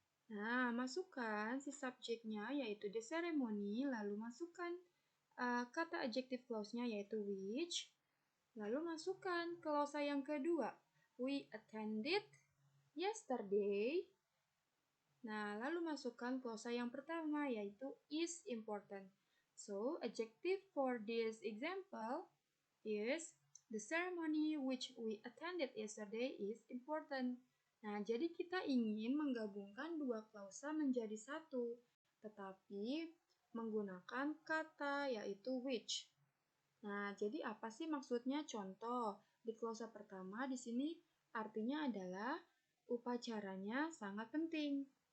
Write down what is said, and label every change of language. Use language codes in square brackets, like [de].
[id] Nah, masukkan si subjeknya yaitu the ceremony, lalu masukkan kata adjective clause-nya yaitu which. Lalu masukkan klausa yang kedua, [en] we attended yesterday. [id] Nah, lalu masukkan klausa yang pertama yaitu is important. [en] So, adjective for this example is the ceremony which we attended yesterday is important. [id] Nah, jadi kita ingin menggabungkan dua klausa menjadi satu, tetapi menggunakan kata yaitu which. Nah, jadi apa sih maksudnya? Contoh, di klausa pertama di sini artinya adalah upacaranya sangat penting.